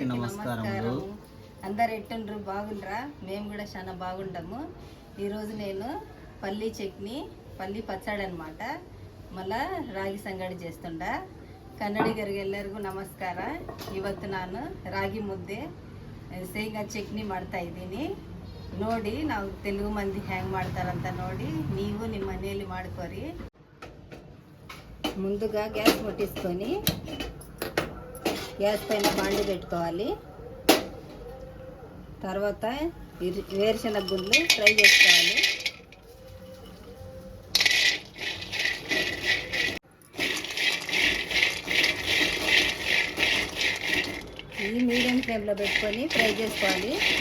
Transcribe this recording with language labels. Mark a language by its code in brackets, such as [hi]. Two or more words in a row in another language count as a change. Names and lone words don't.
[te] నమస్కారం. అందరు ఎట్టుండ్రు? బాగుండ్రా? మేము కూడా చాలా బాగుంటాము. ఈరోజు నేను పల్లీ చట్నీ, పల్లీ ಪಚ್ಚಡಿ అనమాట, మల్ల రాగి సంగడి చేస్తుండ. [kn] ಕನ್ನಡಿಗರಿಗೆ ಎಲ್ಲರಿಗೂ ನಮಸ್ಕಾರ. ಇವತ್ತು ನಾನು ರಾಗಿ ಮುದ್ದೆ ಶೇಂಗಾ ಚಟ್ನಿ ಮಾಡ್ತಾ ಇದ್ದೀನಿ. ನೋಡಿ ನಾವು ತೆಲುಗು ಮಂದಿ ಹ್ಯಾಂಗ್ ಮಾಡ್ತಾರಂತ ನೋಡಿ ನೀವು ನಿಮ್ಮ ಮನೆಯಲ್ಲಿ ಮಾಡ್ಕೋರಿ. [te] ముందుగా గ్యాస్ ముట్టించుకొని గ్యాస్ పైన బాండి పెట్టుకోవాలి. తర్వాత వేరుశనగ గుండ్లు ఫ్రై చేసుకోవాలి. ఇది మీడియం ఫ్లేమ్లో పెట్టుకొని ఫ్రై చేసుకోవాలి.